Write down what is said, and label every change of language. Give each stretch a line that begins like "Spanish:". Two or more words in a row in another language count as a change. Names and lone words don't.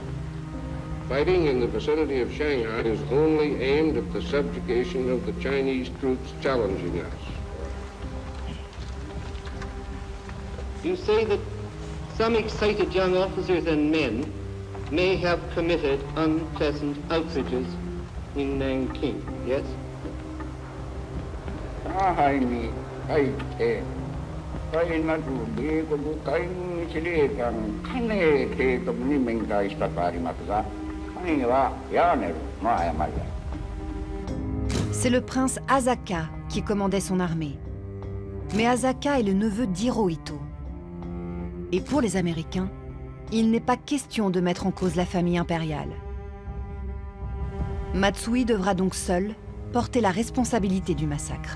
English: Fighting in the vicinity of Shanghai is only aimed at the subjugation of the Chinese troops challenging us. You say that some excited young officers and men may have committed unpleasant outrages in Nanking, yes?
Japanese: 上海に入って海なく米国海軍司令官金慶徳に面会したとありますが、金はヤーネルの誤りだ。
French: C'est le prince Asaka qui commandait son armée. Mais Asaka est le neveu d'Hirohito. Et pour les Américains, il n'est pas question de mettre en cause la famille impériale. Matsui devra donc seul porter la responsabilité du massacre.